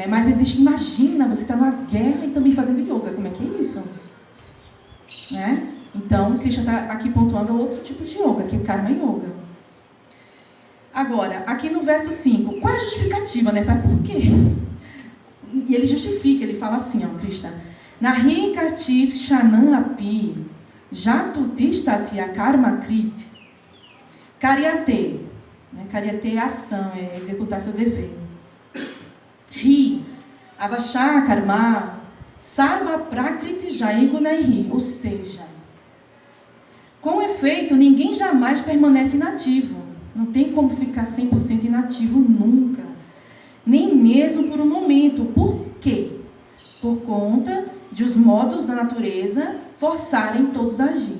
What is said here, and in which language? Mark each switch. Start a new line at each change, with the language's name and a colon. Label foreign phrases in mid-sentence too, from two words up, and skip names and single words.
Portuguese: Mas existe, imagina, você está na guerra e também fazendo yoga, como é que é isso? Né? Então, Krishna está aqui pontuando outro tipo de yoga, que é
Sanskrit: Karma Yoga.
Portuguese: Agora, aqui no verso 5, qual é a justificativa, né? Por quê? E ele justifica, ele fala assim, ó,
Sanskrit: Krishna, Nahi kartit shanam api jatutishtati karma krit karyate.
Portuguese: Karyate é ação, é executar seu dever.
Sanskrit: Ri, avasha karma, sarva prakriti jaigunaihi,
Portuguese: ou seja, com efeito, ninguém jamais permanece inativo. Não tem como ficar 100% inativo nunca. Nem mesmo por um momento. Por quê? Por conta de os modos da natureza forçarem todos a agir.